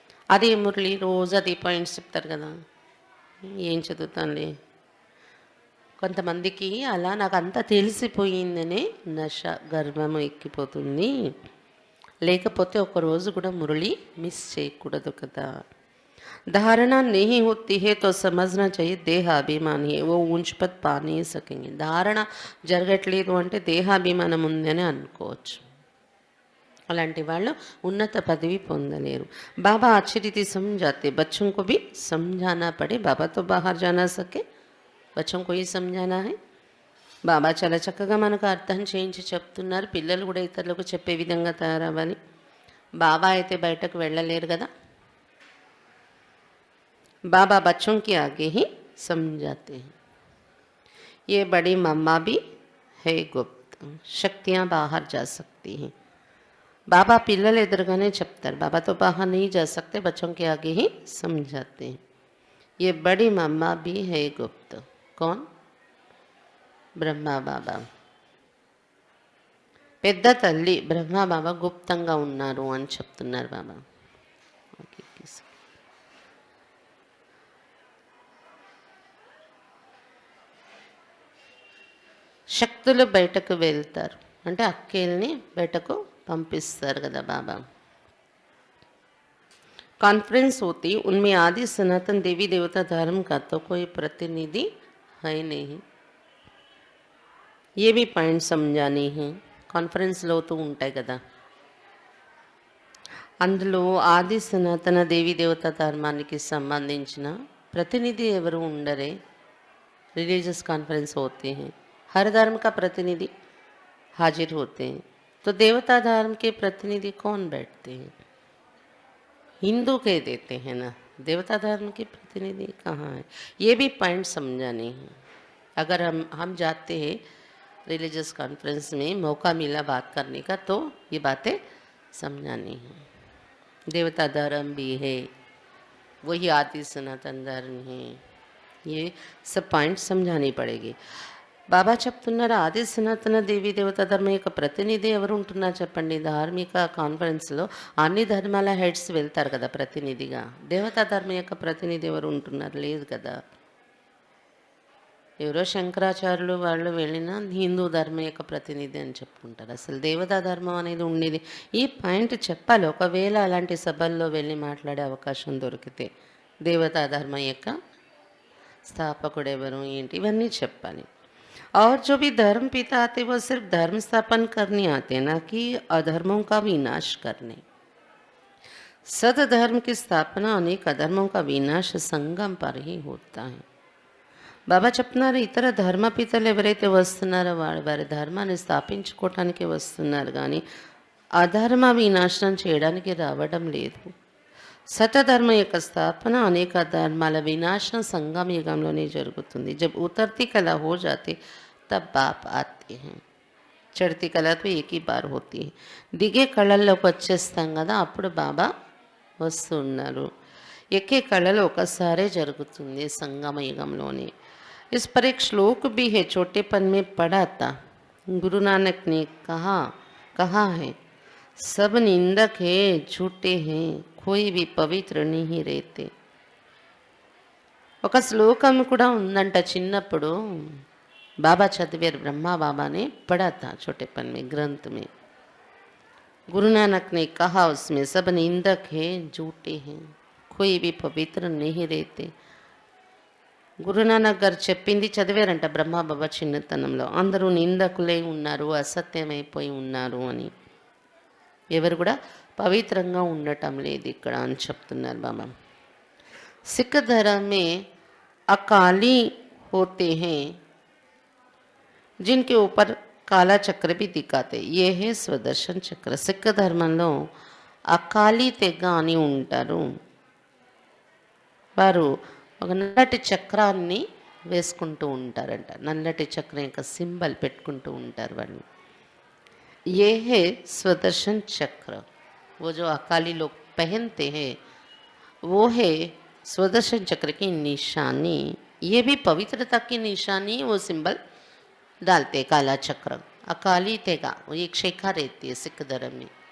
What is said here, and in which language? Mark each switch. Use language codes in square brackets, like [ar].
[te] అదే మురళి రోజు అదే పాయింట్స్ చెప్తారు కదా, ఏం చదువుతానులే. కొంతమందికి అలా నాకు అంతా తెలిసిపోయిందనే నశ గర్వము ఎక్కిపోతుంది. లేకపోతే ఒకరోజు కూడా మురళి మిస్ చేయకూడదు కదా. [hi] धारणा नहीं होती है तो समझना चाहिए దేహాభిమాని है, वो ऊंच पद पा नहीं सकेंगे. [te] ధారణ జరగట్లేదు అంటే దేహాభిమానం ఉందని అనుకోవచ్చు. అలాంటి వాళ్ళు ఉన్నత పదవి పొందలేరు. [hi] బాబా अच्छी रीति समझाते, बच्चों को भी समझाना पड़े. बाबा तो बाहर जा ना सके, बच्चों को ही समझाना है. [te] బాబా చాలా చక్కగా మనకు అర్థం చేయించి చెప్తున్నారు. పిల్లలు కూడా ఇతరులకు చెప్పే విధంగా తయారవ్వాలి. బాబా అయితే బయటకు వెళ్ళలేరు కదా. [hi] बाबा बच्चों के आगे ही समझाते हैं. ये बड़ी मम्मा भी है गुप्त, शक्तियाँ बाहर जा सकती हैं. बाबा [te] पिल्लल एदुरुगाने చెప్తారు. [hi] बाबा तो बाहर नहीं जा सकते, बच्चों के आगे ही समझाते हैं. ये बड़ी मम्मा भी है गुप्त. कौन? ब्रह्मा बाबा. [te] పెద్ద తల్లి బ్రహ్మా బాబా గుప్తంగా ఉన్నారు అని చెప్తున్నారు బాబా. శక్తులు బయటకు వెళ్తారు అంటే అక్కేల్ని బయటకు పంపిస్తారు కదా బాబా. [hi] कॉन्फ्रेंस होती, उनमें आदि सनातन देवी देवता धर्म का तो कोई प्रतिनिधि है नहीं. ये भी पॉइंट समझानी है. [te] కాన్ఫరెన్స్లో అవుతూ ఉంటాయి కదా, అందులో ఆది సనాతన దేవీ దేవతా ధర్మానికి సంబంధించిన ప్రతినిధి ఎవరు ఉండరే. రిలీజియస్ కాన్ఫరెన్స్ [hi] होते हैं, हर धर्म का प्रतिनिधि हाजिर होते हैं। तो देवता धर्म के प्रतिनिधि कौन बैठते हैं? हिंदू कह देते हैं ना, देवता धर्म के प्रतिनिधि कहाँ है? ये भी पॉइंट समझाने हैं। अगर हम जाते हैं रिलीजियस कॉन्फ्रेंस में, मौका मिला बात करने का, तो ये बातें समझानी हैं। देवता धर्म भी है, वही आदि सनातन धर्म है, ये सब पॉइंट समझानी पड़ेगी. [te] బాబా చెప్తున్నారు ఆది సనాతన దేవీ దేవతా ధర్మం యొక్క ప్రతినిధి ఎవరు ఉంటున్నారు చెప్పండి. ధార్మిక కాన్ఫరెన్స్లో అన్ని ధర్మాల హెడ్స్ వెళ్తారు కదా ప్రతినిధిగా. దేవతా ధర్మం యొక్క ప్రతినిధి ఎవరు ఉంటున్నారు? లేదు కదా. ఎవరో శంకరాచార్యులు వాళ్ళు వెళ్ళిన హిందూ ధర్మం యొక్క ప్రతినిధి అని చెప్పుకుంటారు. అసలు దేవతా ధర్మం అనేది ఉండేది. ఈ పాయింట్ చెప్పాలి ఒకవేళ అలాంటి సభల్లో వెళ్ళి మాట్లాడే అవకాశం దొరికితే. దేవతా ధర్మం యొక్క స్థాపకుడు ఎవరు ఏంటి ఇవన్నీ చెప్పాలి. [hi] और जो भी धर्म पिता आते वो सिर्फ धर्म स्थापन करने आते हैं, ना कि अधर्मों का विनाश करने. सद धर्म की स्थापना अनेक अधर्मों का विनाश संगम पर ही होता है. [te] బాబా చెప్తున్నారు ఇతర ధర్మ పితలు ఎవరైతే వస్తున్నారో వారి ధర్మాన్ని స్థాపించుకోవటానికి వస్తున్నారు, కానీ అధర్మ వినాశనం చేయడానికి రావడం లేదు. సతధర్మ యొక్క స్థాపన అనేక ధర్మాల వినాశనం సంగమ యుగంలోనే జరుగుతుంది. [hi] जब उतरती कला हो जाती तब बाप आते हैं. చడతి కళ तो एक ही बार होती है. [te] దిగే కళల్లోకి వచ్చేస్తాం కదా, అప్పుడు బాబా వస్తున్నారు. ఎక్కే కళలు ఒకసారే జరుగుతుంది సంగమ యుగంలోనే. [hi] इस पर एक श्लोक भी है, छोटेपन में पढ़ा था. गुरु नानक ने कहा है सब निंदक है झूठे हैं, कोई भी पवित्र नहीं रहते. [te] ఒక శ్లోకం కూడా ఉందంట. చిన్నప్పుడు బాబా చదివారు, బ్రహ్మా బాబానే [hi] पढ़ा था छोटेपन में ग्रंथ में. गुरु नानक ने कहा उसमें सब निंदक है झूठे हैं, कोई भी पवित्र नहीं रहते. [te] గురునానక్ గారు చెప్పింది చదివారంట బ్రహ్మా బాబా చిన్నతనంలో. అందరూ నిందకులే ఉన్నారు, అసత్యమైపోయి ఉన్నారు అని, ఎవరు కూడా పవిత్రంగా ఉండటం లేదు ఇక్కడ అని చెప్తున్నారు బాబా. [hi] सिख धर्म में अकाली होते हैं जिनके ऊपर काला चक्र भी दिखाते, ये है स्वदर्शन चक्र. [te] సిక్ ధర్మంలో అకాలి తెగ అని ఉంటారు. వారు ఒక నల్లటి చక్రాన్ని వేసుకుంటూ ఉంటారంట. నల్లటి చక్రం యొక్క సింబల్ పెట్టుకుంటూ ఉంటారు వాళ్ళు. [hi] ये है स्वदर्शन चक्र. वो जो अकाली लोग पहनते हैं वो है स्वदर्शन चक्र की निशानी. ये भी पवित्रता की निशानी, वो सिंबल डालते काला चक्र. अकाली तेगा वो एक शिखा रहती है सिख धर्म में.